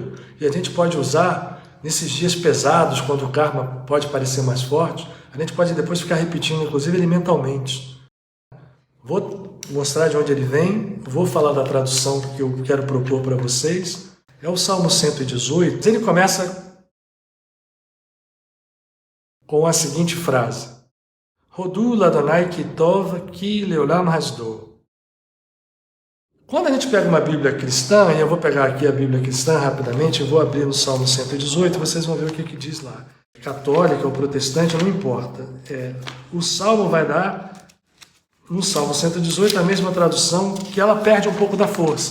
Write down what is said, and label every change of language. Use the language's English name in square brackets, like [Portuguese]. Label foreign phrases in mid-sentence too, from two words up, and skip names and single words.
[Portuguese] E a gente pode usar nesses dias pesados, quando o karma pode parecer mais forte, a gente pode depois ficar repetindo, inclusive ele mentalmente. Vou mostrar de onde ele vem, vou falar da tradução que eu quero propor para vocês. É o Salmo 118. Ele começa com a seguinte frase: [Hebrew] הודו לה' כי טוב כי לעולם חסדו. [Portuguese] Quando a gente pega uma Bíblia cristã, e eu vou pegar aqui a Bíblia cristã rapidamente, eu vou abrir no Salmo 118, vocês vão ver o que diz lá. Católica ou protestante, não importa. O Salmo vai dar, no Salmo 118, a mesma tradução, que ela perde um pouco da força.